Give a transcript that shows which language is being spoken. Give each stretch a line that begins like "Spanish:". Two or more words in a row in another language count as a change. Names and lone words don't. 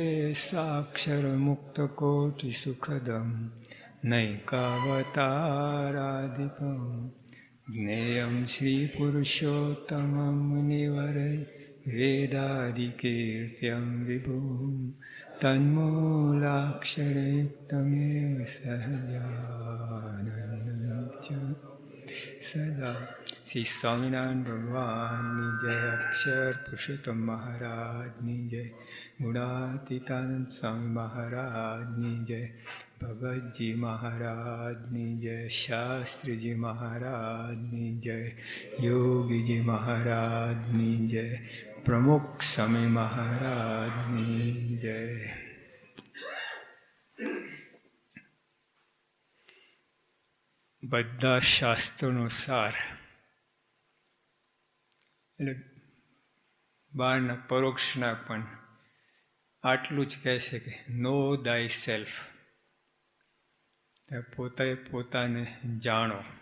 Sanskrit: साक्षरमुक्तकोटिसुखदं नैकावतारादिकं ज्ञेयं श्रीपुरुषोत्तमं मुनिवरै वेदादिकीर्त्यं विभुं तन्मूलाक्षरयुक्तमेव सहजानन्दं च सदा।
Hindi: श्री स्वामिनारायण भगवान जय, अक्षर पुरुषोत्तम महाराज जय, गुणातीतानंद स्वामी महाराज जय, भगत जी महाराज जय, शास्त्री जी महाराज जय, योगी जी महाराज जय, प्रमुख स्वामी महाराज जय।
Gujarati: બધા શાસ્ત્રોનો સાર એટલે બહારના પરોક્ષના પણ આટલું જ કહે છે કે
English: know thy self,
Gujarati: પોતાને જાણો.